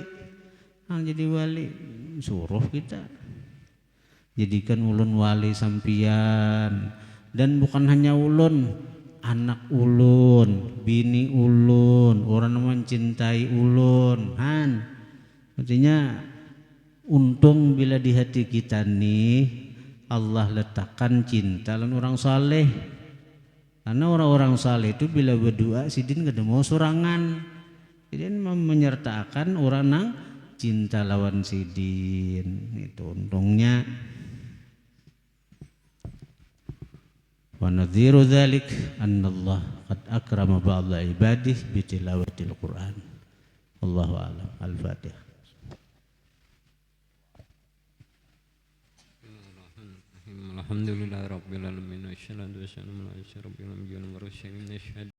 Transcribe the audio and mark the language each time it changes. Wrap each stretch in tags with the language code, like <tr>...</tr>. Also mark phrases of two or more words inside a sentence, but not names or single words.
<bjn>Jadi wali suruh kita jadikan ulun wali sampian, dan bukan hanya ulun, anak ulun, bini ulun, orang yang mencintai ulun artinya untung bila di hati kita nih Allah letakkan cinta dan orang saleh. Karena orang-orang saleh itu bila berdoa sidin kada mau surangan, sidin menyertakan orang nang cinta lawan sidin. Itu untungnya.</bjn> <ar>ونظير ذلك أن الله قد أكرم بعض عباده بتلاوة القرآن. الله أعلم. الفاتحة. الحمد لله رب العالمين والصلاة والسلام على أشرف الأنبياء والمرسلين.</ar>